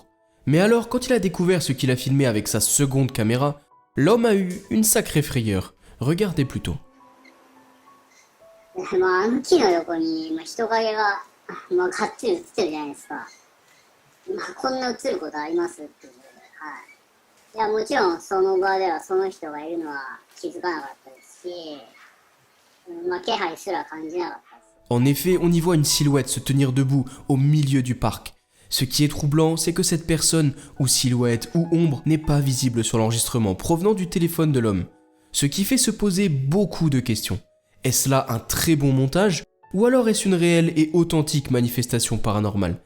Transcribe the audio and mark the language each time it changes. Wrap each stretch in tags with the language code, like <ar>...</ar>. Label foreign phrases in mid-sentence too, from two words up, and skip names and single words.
<fr>Mais alors quand il a découvert ce qu'il a filmé avec sa seconde caméra, l'homme a eu une sacrée frayeur. Regardez plutôt.</fr> <ja>あの木の横に人影ががっちり映ってるじゃないですか。こんな映ることありますっていう。はい。いや、もちろんその場ではその人がいるのは気づかなかったですし、気配すら感じなかったです。</ja> <fr>En effet, on y voit une silhouette se tenir debout au milieu du parc. Ce qui est troublant, c'est que cette personne, ou silhouette, ou ombre, n'est pas visible sur l'enregistrement provenant du téléphone de l'homme. Ce qui fait se poser beaucoup de questions. Est-ce là un très bon montage, ou alors est-ce une réelle et authentique manifestation paranormale?</fr>